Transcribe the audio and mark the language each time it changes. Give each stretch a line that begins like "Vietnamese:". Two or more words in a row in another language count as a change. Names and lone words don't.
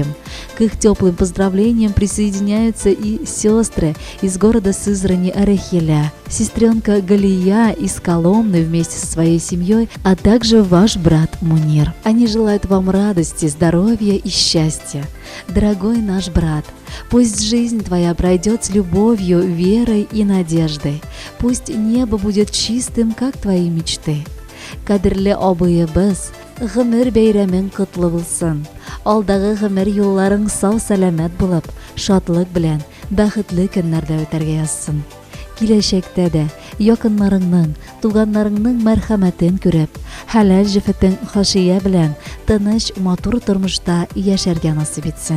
Russian: К их теплым поздравлениям присоединяются и сестры из города Сызрани Арахиля, сестренка Галия из Коломны вместе со своей семьей, а также ваш брат Мунир. Они желают вам радости, здоровья и счастья. Дорогой наш брат, пусть жизнь твоя пройдет с любовью, верой и надеждой. Пусть небо будет чистым, как твои мечты.
Tatar: Кадерле абыебыз, гомер бәйрәмең котлы булсын. Алдагы гомер юлларың сау-сәламәт булып, шатлык белән, бәхетле көннәрдә үтәргә язсын. Киләчәктә дә якыннарыңның, туганнарыңның мәрхәмәтен күреп, хәләл җефетең хашия белән тыныч, матур тормышта яшәргә насыйп итсен.